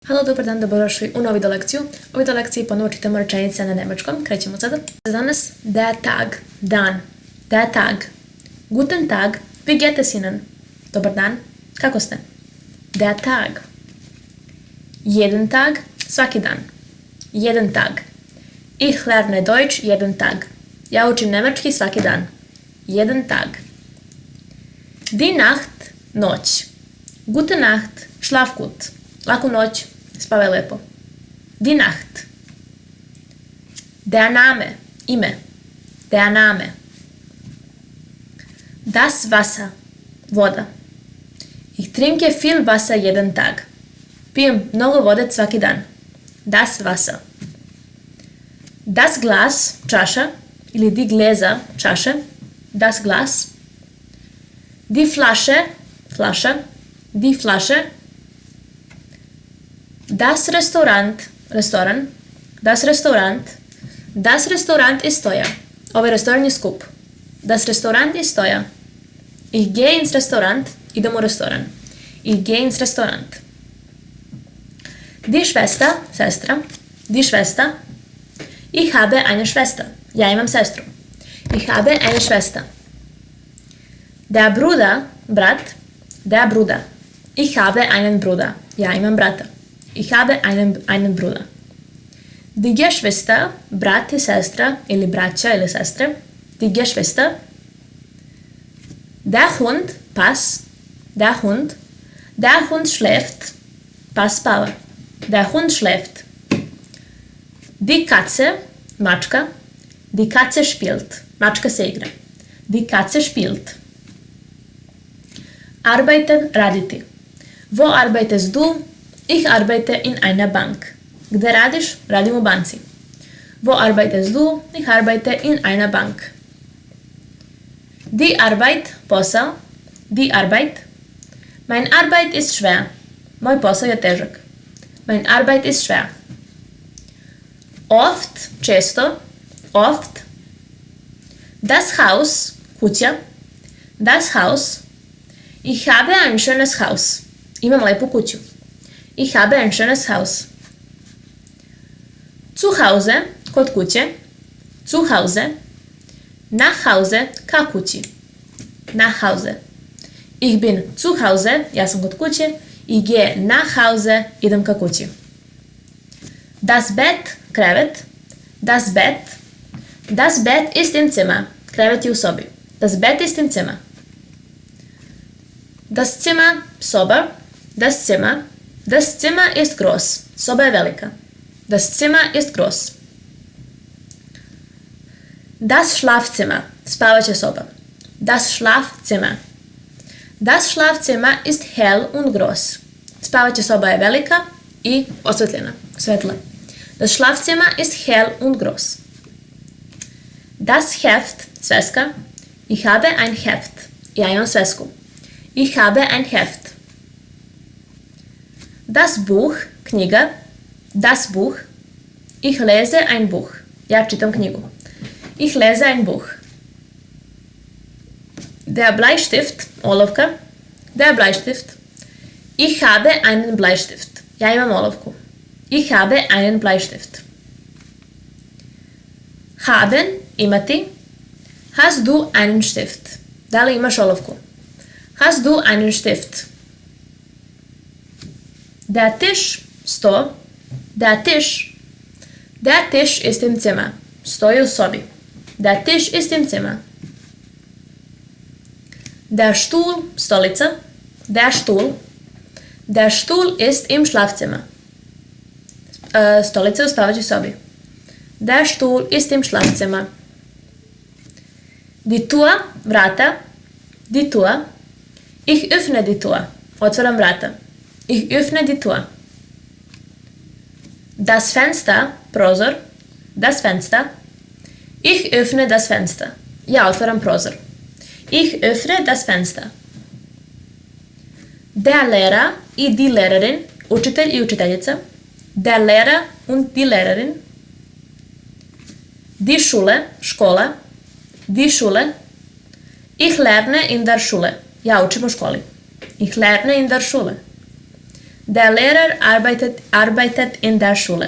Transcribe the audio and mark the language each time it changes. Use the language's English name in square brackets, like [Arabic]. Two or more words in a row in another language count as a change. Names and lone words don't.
[Serbian] Halo, dobar dan, dobrodošli u novu video lekciju. U video lekciji ponovo čitamo rečenice na nemačkom. Krećemo sada. Za danas, [German] der Tag, dan. Der Tag. Guten Tag, wie geht es Ihnen? [Serbian] Dobar dan, kako ste? [German] Der Tag. Jeden Tag, [Serbian] svaki dan. [German] Jeden Tag. Ich lerne Deutsch jeden Tag. [Serbian] Ja učim nemački svaki dan. [German] Jeden Tag. Die Nacht, noć. Gute Nacht, schlaf gut. [Serbian] Laku noć, spavaj lepo. [German] Die Nacht. Der Name, ime. Der Name. Das Wasser, voda. Ich trinke viel Wasser jeden Tag. [Serbian] Pijem mnogo vode svaki dan. [German] Das Wasser. Das Glas, [Serbian] čaša, ili [German] die Gläser, čaše. Das Glas. Die Flasche, flaša. Die Flasche. Das Restaurant, restoran. Das Restaurant. Das Restaurant ist teuer. [Serbian] Ovaj restoran je skup. [German] Das Restaurant ist teuer. Ich gehe ins Restaurant. [Serbian] Idem u restoran. [German] Ich gehe ins Restaurant. Die Schwester, sestra. Die Schwester. Ich habe eine Schwester. [Serbian] Ja imam sestru. [German] Ich habe eine Schwester. Der Bruder, brat. Der Bruder. Ich habe einen Bruder. [Serbian] Ja imam brata. [German] Ich habe einen Bruder. Die Geschwister, [Serbian] brat i sestra, ili braća ili sestre. [German] Die Geschwister. Der Hund, pas. Der Hund. Der Hund schläft. [Serbian] Pas spava. [German] Der Hund schläft. Die Katze, mačka. Die Katze spielt. [Serbian] Mačka se igra. [German] Die Katze spielt. Arbeiten, raditi. Wo arbeitest du? Ich arbeite in einer Bank. [Serbian] Gde radiš? Radim u banci. [German] Wo arbeitest du? Ich arbeite in einer Bank. Die Arbeit, posao. Die Arbeit. Mein Arbeit ist schwer. [Serbian] Moj posao je težak. [German] Mein Arbeit ist schwer. Oft, često. Oft. Das Haus, kuća. Das Haus. Ich habe ein schönes Haus. [Serbian] Imam lepu kuću. [German] Ich habe ein schönes Haus. Zu Hause, [Serbian] kod kuće. [German] Zu Hause. Nach Hause, [Serbian] ka kući. [German] Nach Hause. Ich bin zu Hause, [Serbian] ja sam kod kuće. [German] Ich gehe nach Hause, [Serbian] idem ka kući. [German] Das Bett, krevet. Das Bett. Das Bett ist im Zimmer. [Serbian] Krevet je u sobi. [German] Das Bett ist im Zimmer. Das Zimmer, soba. Das Zimmer. Das Zimmer ist groß. [Serbian] Soba je velika. [German] Das Zimmer ist groß. Das Schlafzimmer. [Serbian] Spavaća soba. [German] Das Schlafzimmer. Das Schlafzimmer ist hell und groß. [Serbian] Spavaća soba je velika i osvetljena. Svetla. [German] Das Schlafzimmer ist hell und groß. Das Heft. Sveska. Ich habe ein Heft. [Serbian] Ja imam svesku. [German] Ich habe ein Heft. Das Buch, knjiga. Das Buch. Ich lese ein Buch. [Serbian] Ja čitam knjigu. [German] Ich lese ein Buch. Der Bleistift, olovka. Der Bleistift. Ich habe einen Bleistift. [Serbian] Ja imam olovku. [German] Ich habe einen Bleistift. Haben, imati. Hast du einen Stift? [Serbian] Da li imaš olovku? [German] Hast du einen Stift? Der Tisch, sto. Der Tisch. Der Tisch ist im Zimmer. [Serbian] Stoji u sobi. [German] Der Tisch ist im Zimmer. Der Stuhl, stolica. Der Stuhl. Der Stuhl ist im Schlafzimmer. [Serbian] Stolica u spavaćoj sobi. [German] Der Stuhl ist im Schlafzimmer. Die Tür, vrata. Die Tür. Ich öffne die Tür. [Serbian] Otvaram vrata. [German] Ich öffne die Tür. Das Fenster, prozor. Das Fenster. Ich öffne das Fenster. [Serbian] Ja otvaram prozor. [German] Ich öffne das Fenster. Der Lehrer i die Lehrerin. [Serbian] Učitelj i učiteljica. [German] Der Lehrer und die Lehrerin. Die Schule, škola. Die Schule. Ich lerne in der Schule. [Serbian] Ja učim u školi. [German] Ich lerne in der Schule. Der Lehrer arbeitet in der Schule.